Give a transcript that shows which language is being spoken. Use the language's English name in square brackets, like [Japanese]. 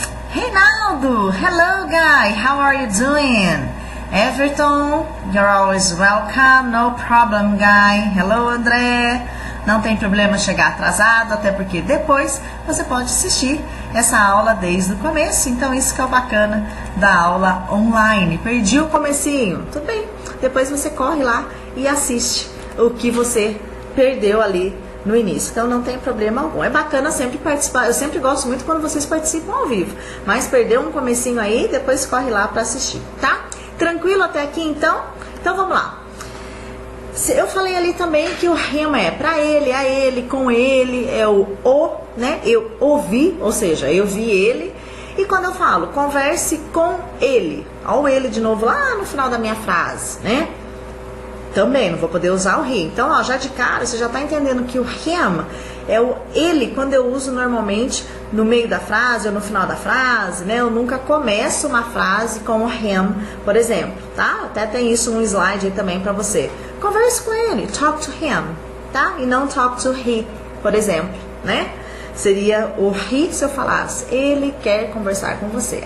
[English] Reinaldo, hello guy, how are you doing? Everton, you're always welcome, no problem guy. Hello [Portuguese] André, não tem problema chegar atrasado, até porque depois você pode assistir essa aula desde o começo, então isso que é o bacana da aula online. Perdi o comecinho, tudo bem, depois você corre lá e assiste o que você perdeu ali no início, então não tem problema algum. É bacana sempre participar, eu sempre gosto muito quando vocês participam ao vivo, mas perdeu um comecinho aí, depois corre lá para assistir, tá? Tranquilo até aqui então? Então vamos lá. Eu falei ali também que o him é pra ele, a ele, com ele, é o, né? Eu ouvi, ou seja, eu vi ele. E quando eu falo, converse com ele, ó o ele de novo lá no final da minha frase, né? Também não vou poder usar o he. Então, ó, já de cara, você já tá entendendo que o him é o ele, quando eu uso normalmente no meio da frase ou no final da frase, né? Eu nunca começo uma frase com o him, por exemplo, tá? Até tem isso num slide aí também pra você. Converse com ele, [English] talk to him, [Portuguese] tá? E não [English] talk to he, [Portuguese] por exemplo, né? Seria o he se eu falasse, ele quer conversar com você.